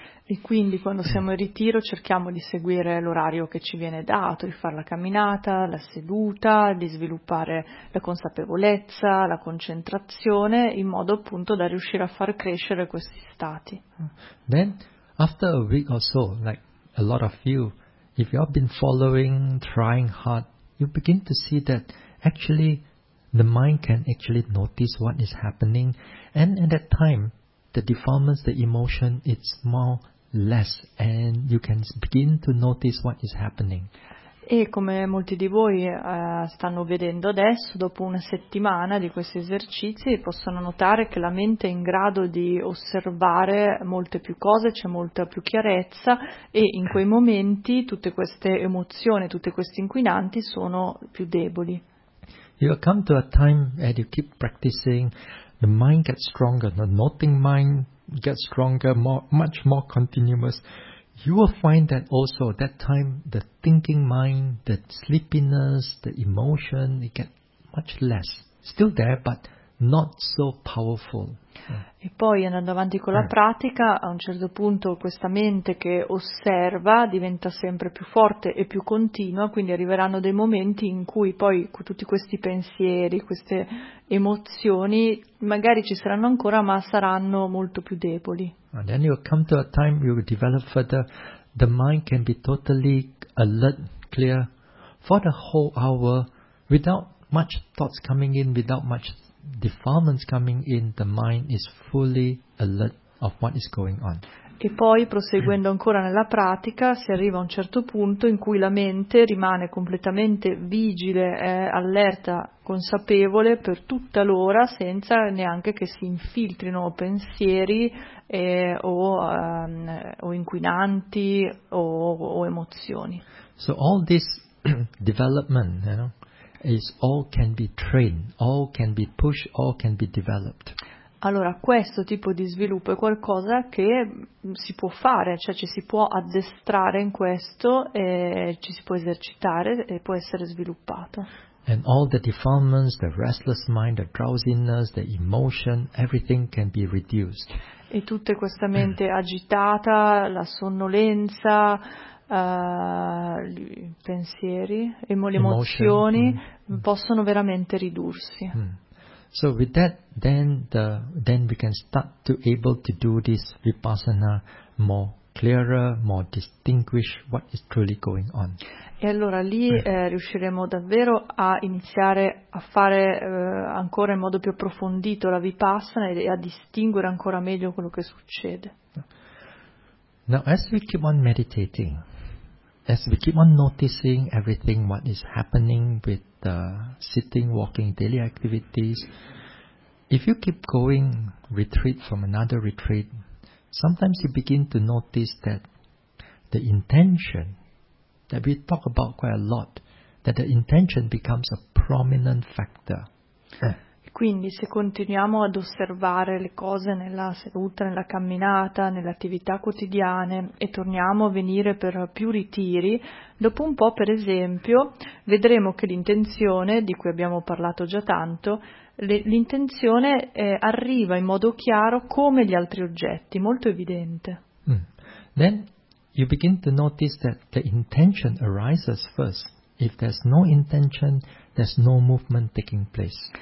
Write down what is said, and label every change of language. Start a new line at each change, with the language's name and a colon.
Italian: E quindi quando siamo in ritiro cerchiamo di seguire l'orario che ci viene dato, di fare la camminata, la seduta, di sviluppare la consapevolezza, la concentrazione, in modo appunto da riuscire a far crescere questi stati.
English: Then, after a week or so, like a lot of you, if you have been following, trying hard, you begin to see that actually the mind can actually notice what is happening, and at that time, the defilements, the emotion, it's more less, and you can begin to notice what is happening.
Italian: E come molti di voi stanno vedendo adesso, dopo una settimana di questi esercizi, possono notare che la mente è in grado di osservare molte più cose, c'è molta più chiarezza, e in quei momenti tutte queste emozioni, tutti questi inquinanti sono più deboli.
English: You come to a time and you keep practicing. The mind gets stronger, the noting mind gets stronger, much more continuous. You will find that also at that time, the thinking mind, the sleepiness, the emotion, it gets much less. Still there, but not so powerful.
Italian: E poi andando avanti con la pratica, a un certo punto questa mente che osserva diventa sempre più forte e più continua, quindi arriveranno dei momenti in cui poi con tutti questi pensieri, queste emozioni, magari ci saranno ancora, ma saranno molto più deboli.
English: And then you come to a time you develop further, the mind can be totally alert, clear, for the whole hour, without much thoughts coming in, without much defilements coming in, the mind is fully alert of what is going on.
Italian: E poi, proseguendo ancora nella pratica, si arriva a un certo punto in cui la mente rimane completamente vigile, allerta, consapevole per tutta l'ora, senza neanche che si infiltrino pensieri o inquinanti o emozioni.
English: So all this development, you know, is all can be trained, all can be pushed, all can be developed.
Italian: Allora, questo tipo di sviluppo è qualcosa che si può fare, cioè ci si può addestrare in questo, e ci si può esercitare e può essere sviluppato.
English: And all the defilements, the restless mind, the drowsiness, the emotion, everything can be reduced.
Italian: E tutta questa mente agitata, la sonnolenza, i pensieri e le emozioni possono veramente ridursi.
English: So with that, then we can start to able to do this vipassana more clearer, more distinguish what is truly going on.
Italian: E allora lì riusciremo davvero a iniziare a fare ancora in modo più approfondito la vipassana e a distinguere ancora meglio quello che succede.
English: Now, as we keep on meditating, as we keep on noticing everything what is happening with the sitting, walking, daily activities, if you keep going retreat from another retreat, sometimes you begin to notice that the intention that we talk about quite a lot, that the intention becomes a prominent factor.
Italian: Quindi se continuiamo ad osservare le cose nella seduta, nella camminata, nelle attività quotidiane e torniamo a venire per più ritiri, dopo un po', per esempio, vedremo che l'intenzione, di cui abbiamo parlato già tanto, l'intenzione arriva in modo chiaro come gli altri oggetti, molto evidente.
English: Then you begin to notice that the intention arises first. If there's no intention, there's no movement taking place.